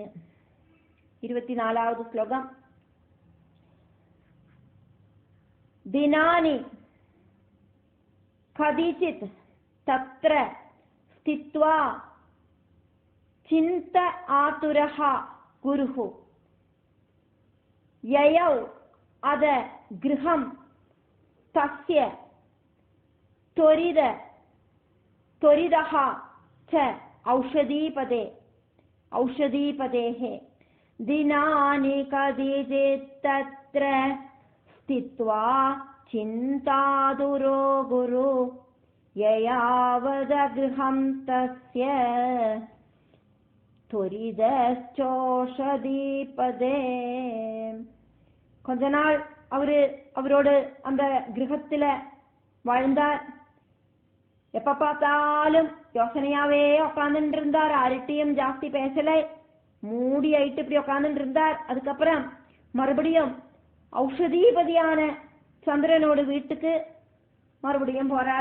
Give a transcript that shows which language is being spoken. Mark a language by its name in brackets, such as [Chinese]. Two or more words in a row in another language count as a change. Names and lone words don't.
[Tamil] 24வது ஸ்லோகம். [Sanskrit] दिनानि कतिचित् तत्र स्थित्वा चिन्ता आतुरः गुरुः ययौ अथ गृहं तस्य त्वरिदः च औषधीपदेः दिनानि कदिचित् तत्र स्थित्वा चिन्तादुरो गुरु ययावदगृहं तस्य त्वरिदश्चौषधीपदे. [Tamil] கொஞ்ச நாள் அவரோடு அந்த கிரகத்துல வாழ்ந்தார். எப்ப பார்த்தாலும் யோசனையாவே உட்கார்ந்துட்டு இருந்தார். யார்கிட்டயும் ஜாஸ்தி பேசல, மூடி ஆயிட்டு இப்படி உட்கார்ந்துட்டு இருந்தார். அதுக்கப்புறம் மறுபடியும் ஔஷதீபதியான சந்திரனோட வீட்டுக்கு மறுபடியும் போறார்.